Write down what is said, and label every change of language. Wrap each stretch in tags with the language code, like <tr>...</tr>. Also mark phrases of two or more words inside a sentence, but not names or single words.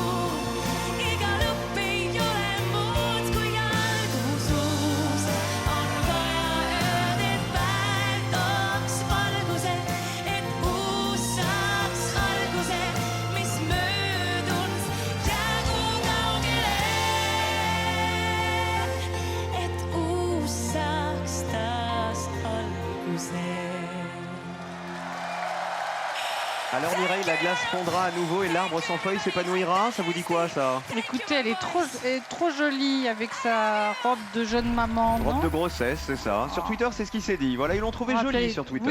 <et>Iga lõpp ei ole muud kui algus uus, on vaja ööd, et päev tooks valguse, et uus saaks alguse, mis mööduns jäägu kaugele. Et uus saaks taas alguse.</et> <fr>Alors Mireille, la glace fondra à nouveau et l'arbre sans feuilles s'épanouira. Ça vous dit quoi ça? Écoutez, elle est trop jolie avec sa robe de jeune maman, Robe non de grossesse, c'est ça. Sur Twitter, c'est ce qui s'est dit. Voilà, ils l'ont trouvé jolie sur Twitter.</fr>